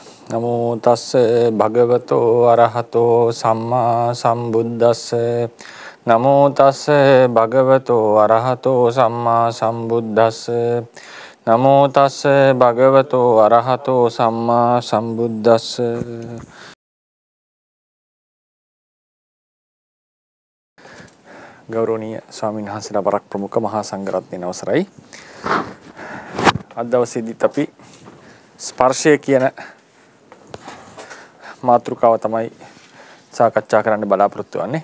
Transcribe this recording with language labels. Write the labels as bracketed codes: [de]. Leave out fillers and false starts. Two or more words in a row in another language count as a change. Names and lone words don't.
[pi] නමෝ තස්ස භගවතෝ අරහතෝ සම්මා සම්බුද්දස්ස නමෝ තස්ස භගවතෝ අරහතෝ සම්මා සම්බුද්දස්ස නමෝ තස්ස භගවතෝ අරහතෝ සම්මා සම්බුද්දස්ස [si] ගෞරවනීය ස්වාමීන් වහන්සේලා බරක් ප්‍රමුඛ මහා සංඝරත්නයේ අවසරයි අද දවසේදීත් අපි ස්පර්ශය කියන මාතෘකාව තමයි සාකච්ඡා කරන්න බලාපොරොත්තු වෙන්නේ.